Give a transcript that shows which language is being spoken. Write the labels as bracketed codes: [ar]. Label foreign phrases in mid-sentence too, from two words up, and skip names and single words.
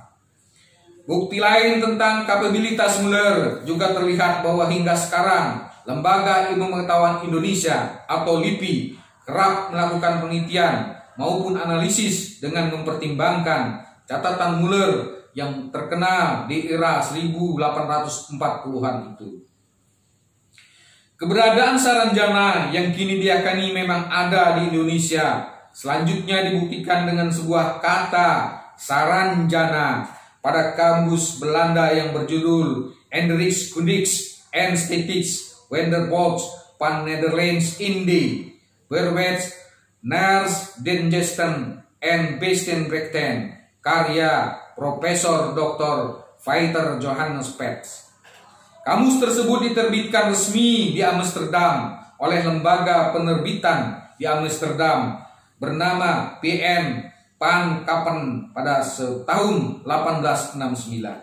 [id] Bukti lain tentang kapabilitas Muller juga terlihat bahwa hingga sekarang Lembaga Ilmu Pengetahuan Indonesia atau LIPI kerap melakukan penelitian maupun analisis dengan mempertimbangkan catatan Muller yang terkenal di era 1840-an itu. Keberadaan Saranjana yang kini diyakini memang ada di Indonesia selanjutnya dibuktikan dengan sebuah kata Saranjana pada kamus Belanda yang berjudul Hendrikskundigs en Statistics Wenderbox van Nederlands Indie Verwets Nars den Gesten en Bestenbrechten karya Profesor Dr. Peter Johannes Pets. Kamus tersebut diterbitkan resmi di Amsterdam oleh lembaga penerbitan di Amsterdam bernama PN Pan Kapen pada tahun 1869.